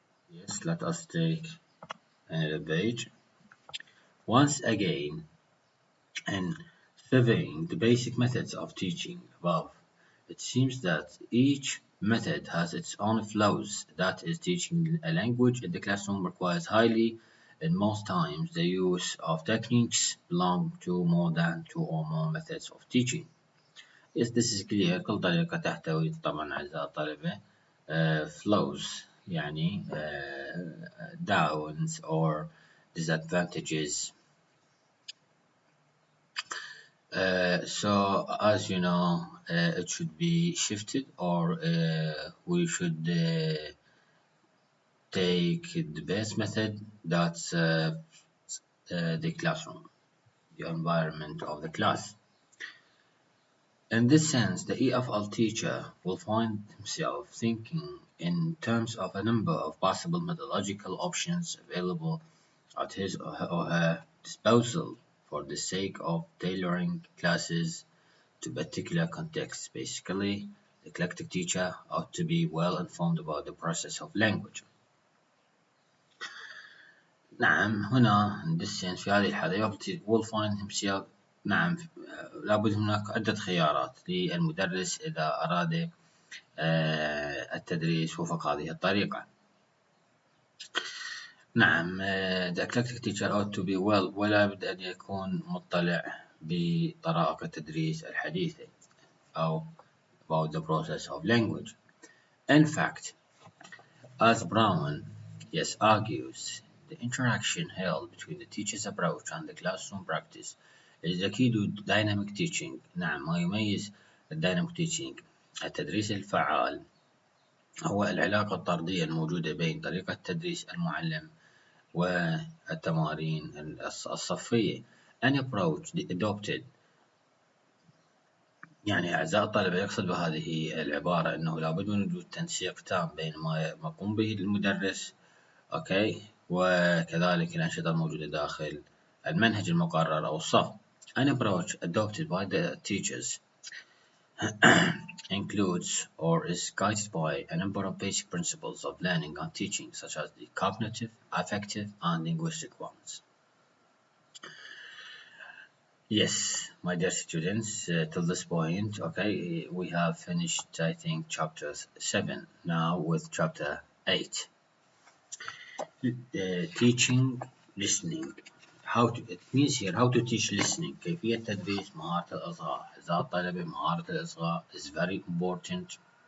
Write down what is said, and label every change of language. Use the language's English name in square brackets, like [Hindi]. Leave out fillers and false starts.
[English] Yes, let us take another page. Once again, in surveying the basic methods of teaching above, it seems that each method has its own flaws. That is, teaching a language in the classroom requires highly, and most times, the use of techniques belong to more than 2 or more methods of teaching. Yes, this is clear. [Arabic] كل طريقة تحتوي طبعا أعزائي الطلبة [English] flaws [Arabic] يعني [English] downs or disadvantages. So as you know, it should be shifted, or we should take the best method, that's the classroom, the environment of the class. In this sense, the EFL teacher will find himself thinking in terms of a number of possible methodological options available at his or her disposal for the sake of tailoring classes to particular contexts. Basically, the eclectic teacher ought to be well informed about the process of language. [Arabic] نعم، هنا [English] in this sense [Arabic] في هذه الحالة [English] will find himself [Arabic] نعم لابد هناك عدة خيارات للمدرس إذا أراد التدريس وفق هذه الطريقة. نعم [English] the eclectic teacher ought to be well [Arabic] ولا بد أن يكون مطلع بطرائق التدريس الحديثة أو [English] about the process of language. In fact, as Brown argues, the interaction held between the teacher's approach and the classroom practice is the key to dynamic teaching. [Arabic] نعم، ما يميز الديناميك teaching التدريس الفعال هو العلاقة الطردية الموجودة بين طريقة تدريس المعلم والتمارين الصفية. [English] An approach adopted، [Arabic] يعني أعزائي الطلبة يقصد بهذه العبارة أنه لابد من وجود تنسيق تام بين ما يقوم به المدرس أوكي وكذلك الأنشطة الموجودة داخل المنهج المقرر أو الصف. [English] An approach adopted by the teachers includes or is guided by a number of basic principles of learning and teaching, such as the cognitive, affective, and linguistic ones. Yes, my dear students, till this point, okay, we have finished, I think, chapter 7. Now with chapter 8. Teaching listening. It means here how to teach listening. [Arabic] كيفية تدريس مهارة الإصغاء. أعزائي الطلبة، مهارة الإصغاء [English] is very important.